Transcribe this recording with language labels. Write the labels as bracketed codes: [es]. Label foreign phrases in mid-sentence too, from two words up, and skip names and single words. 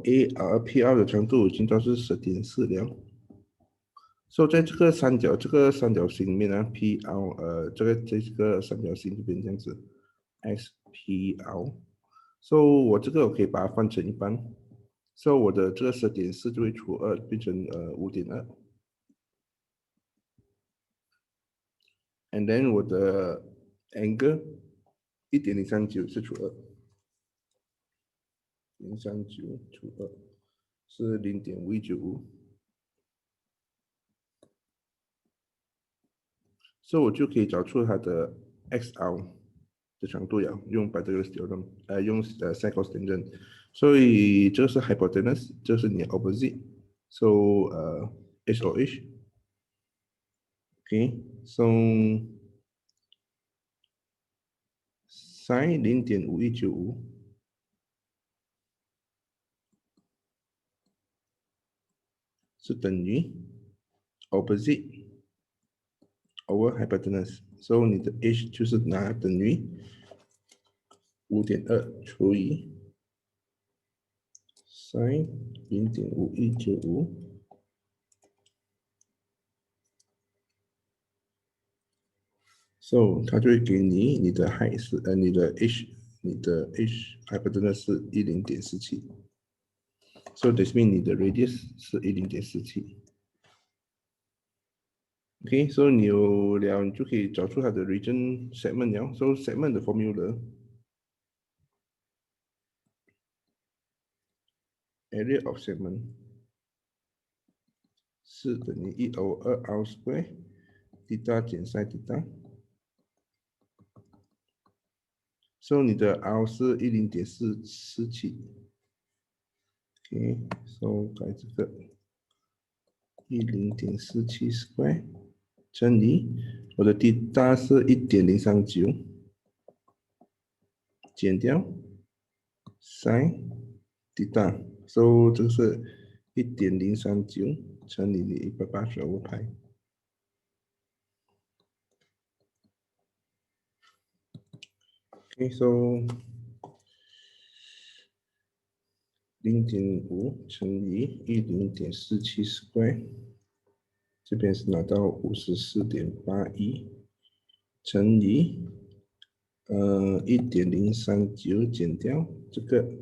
[zh] ARPR 的长度已经到是10.4了。So 在这个三角形里面呢，PR 这个三角形这边这样子，SPL。So 我这个我可以把它换成一半。So 我的这个10.4就会除2，变成 5.2。 [en] And then [zh] 我的 angle 1.039是除2，039除2是0.5195。所以我就可以找出它的 XL 的长度了，用 Pythagoras theorem，用 [en] sin cos tangent， [zh] 所以这是 hypotenuse，这是你的 opposite， [en] so H or H，OK，so sin 0.5195 [zh] 是等于 [en] opposite over hypotenuse，so [zh] 你的 H 就是拿等于 5.2除以 [en] sin 0.5195。So [zh] 它就会给你的 height 是你的 [en] h hypotenuse [zh] 是 10.47。 [en] So this means [zh] 你的 radius 是10.47。 OK，所以你有了，你就可以找出它的 [en] region segment [zh] 了。 [en] So segment [zh] 的 formula [en] area of segment [zh] 是等于1/2 [en] r square theta [zh] 减 sin [en] theta。So [zh] 你的 r 是10.447。 [en] OK，so [zh] 改这个10.47 square 乘以我的 theta 是1.039，减掉 [en] sin theta，so [zh] 这个是1.039乘以你185派。 [en] OK，so [zh] 0.5乘以10.47 square，这边是拿到54.81乘以1.039减掉这个